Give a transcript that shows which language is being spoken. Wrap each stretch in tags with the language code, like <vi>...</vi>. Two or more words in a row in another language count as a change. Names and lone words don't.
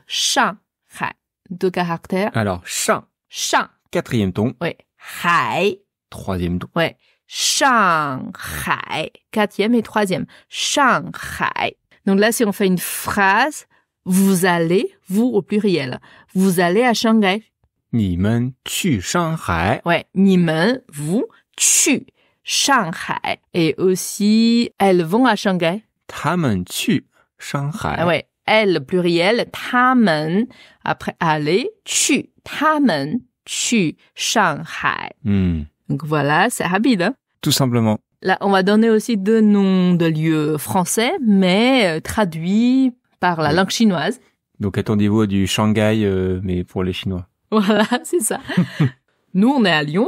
<fr>Shanghai. 2 caractères. Alors, Shang. 4e ton. Ouais. Hai. 3e ton. Ouais. Shanghai. 4e et 3e. Shanghai. Donc là, si on fait une phrase, vous allez, vous au pluriel, vous allez à Shanghai.</fr> <zh>你们去上海.</zh> <fr>Ouais. 你们, vous, 去 Shanghai. Et aussi, elles vont à Shanghai.</fr> <zh>他们去上海.</zh> <fr>Ah ouais. Elles, pluriel,</fr> <zh>他们.</zh> <fr>Après, aller,</fr> <zh>去. 他们去上海.</zh> <fr>Donc voilà, c'est rapide, hein? Tout simplement. Là, on va donner aussi 2 noms de lieux français, mais traduits par la langue chinoise. Donc attendez-vous à du Shanghai, mais pour les Chinois. Voilà, c'est ça. Nous, on est à Lyon.</fr>